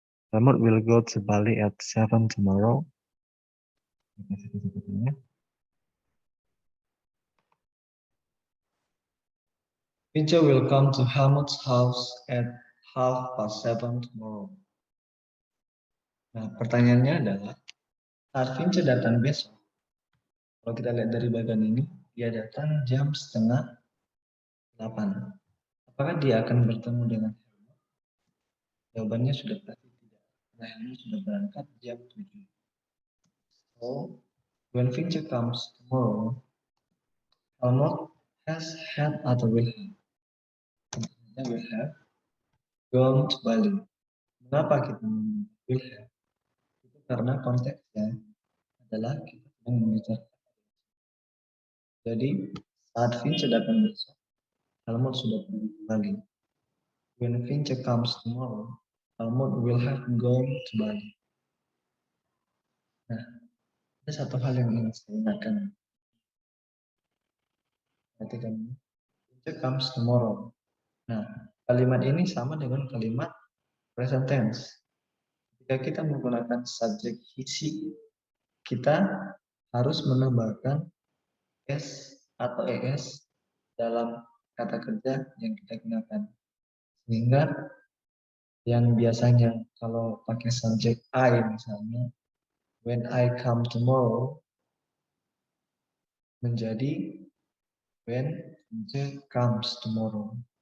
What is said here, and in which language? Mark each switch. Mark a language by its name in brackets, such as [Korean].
[English] Helmut will go to Bali at 7 tomorrow. Vince will come to Helmut's house at 7:30 tomorrow. [Indonesian] Nah, pertanyaannya adalah, saat Vince datang besok, kalau kita lihat dari bagian ini, dia datang jam setengah 8. Apakah dia akan bertemu dengan Helmut? Jawabannya sudah pasti tidak. Karena Helmut sudah berangkat jam 7. [English] So, when Vince comes tomorrow, Helmut has had [Indonesian] atau [English] will have gone to Bali. [Indonesian] Mengapa kita [English] will have? [Indonesian] Itu karena konteksnya adalah kita sedang membicarakan. Jadi saat Vince datang besok, Helmut sudah pergi ke Bali. [English] When Vince comes tomorrow, Helmut will have gone to Bali. [Indonesian] Nah, ada satu hal yang ingin saya ingatkan. Perhatikan, [English] Vince comes tomorrow. [Indonesian] Nah, kalimat ini sama dengan kalimat present tense. Jika kita menggunakan subjek he, she, kita harus menambahkan s atau es dalam kata kerja yang kita gunakan. Sehingga yang biasanya kalau pakai subjek I misalnya, [English] when I come tomorrow, [Indonesian] menjadi [English] when Vince comes tomorrow.